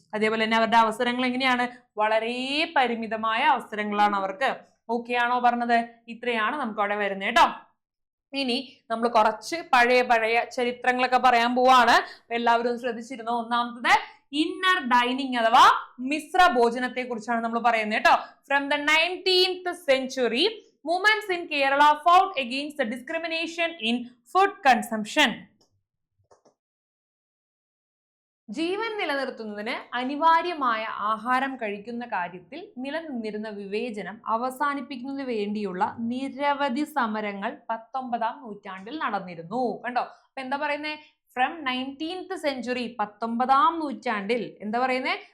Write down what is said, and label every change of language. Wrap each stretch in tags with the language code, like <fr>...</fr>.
<ml>അതേപോലെ തന്നെ അവരുടെ അവസരങ്ങൾ എങ്ങനെയാണ്? വളരെ പരിമിതമായ അവസരങ്ങളാണ് അവർക്ക്. ഓക്കെ ആണോ പറഞ്ഞത്? ഇത്രയാണ് നമുക്ക് അവിടെ വരുന്നത് കേട്ടോ. ഇനി നമ്മൾ കുറച്ച് പഴയ ചരിത്രങ്ങളൊക്കെ പറയാൻ പോവാണ്. എല്ലാവരും ശ്രദ്ധിച്ചിരുന്നോ? ഒന്നാമത്തത് ഇന്നർ ഡൈനിങ് അഥവാ മിശ്ര ഭോജനത്തെ കുറിച്ചാണ് നമ്മൾ പറയുന്നത് കേട്ടോ.</ml> <en>From the 19th century, movements in Kerala fought against the discrimination in food consumption.</en> <ml>ജീവൻ നിലനിർത്തുന്നതിന് അനിവാര്യമായ ആഹാരം കഴിക്കുന്ന കാര്യത്തിൽ നിലനിന്നിരുന്ന വിവേചനം അവസാനിപ്പിക്കുന്നതിന് വേണ്ടിയുള്ള നിരവധി സമരങ്ങൾ 19ാം നൂറ്റാണ്ടിൽ നടന്നിരുന്നു. കണ്ടോ? അപ്പൊ എന്താ പറയുന്നത്?</ml> <en>from 19th century,</en> <ml>19ാം നൂറ്റാണ്ടിൽ എന്താ പറയുന്നത്?</ml>